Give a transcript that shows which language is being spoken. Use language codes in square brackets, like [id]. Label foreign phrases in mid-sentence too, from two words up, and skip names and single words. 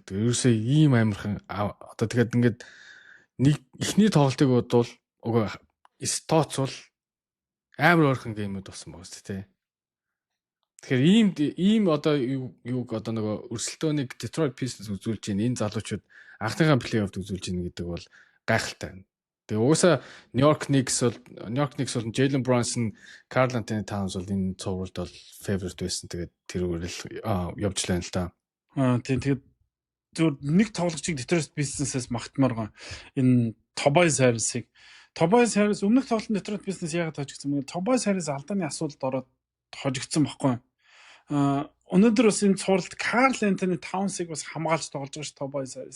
[mn] Тэгээ ерөөсөө ийм амархан одоо тэгээд ингээд нэг ихний тоглолтыг бодвол угаа тооцвол амар ойрхон геймүүд болсон байгаа шүү дээ. Тэгэхээр ийм одоо юуг одоо нөгөө өрсөлдөөнийг Detroit Pistons үзүүлж байна. Энэ залуучууд анхныхаа плей-оффд үзүүлж байна гэдэг бол гайхалтай. Тэгээ угаасаа New York Knicks бол Jalen Brunson, Karl Anthony Towns бол энэ цувралд бол favorite байсан. Тэгээд тэрүүгээр л явж лээ л да. Тийм тэгээд зөв нэг тоглогчийг Detroit Pistons-аас магтмаар байгаа. Энэ Tobias Harris өмнөх тоглолтод Detroit Pistons яагаад хожигдсан бэ? Tobias Harris алдааны асуудалд ороод хожигдсан байхгүй. Өнөөдөр бас энэ цувралд Karl Anthony Towns-ыг бас хамгаалж тоглож байгаа ш Tobias Harris.